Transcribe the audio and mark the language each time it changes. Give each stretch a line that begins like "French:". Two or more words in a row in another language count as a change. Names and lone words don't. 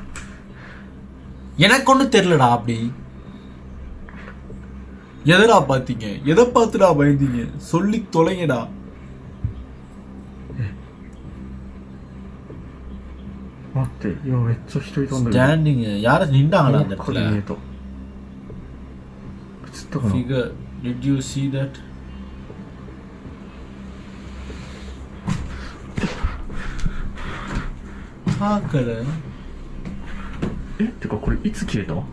Tamil: எனக்கு ஒன்றும் தெரியலடா. அப்படி எதடா பார்த்தீங்க? எதை பார்த்துடா பயந்தீங்க? சொல்லி தொலைங்கடா.
Japanese: 待って、今めっちゃ人いたんだけど。
Tamil: ஸ்டாண்டிங் யாரும் நின்றாங்களா அந்த
Japanese: どっかで
Tamil: இடத்துல
Japanese: 見えた。映ったかな。
English: figure did you see that பார்க்கல
Japanese: え、てかこれいつ消えた？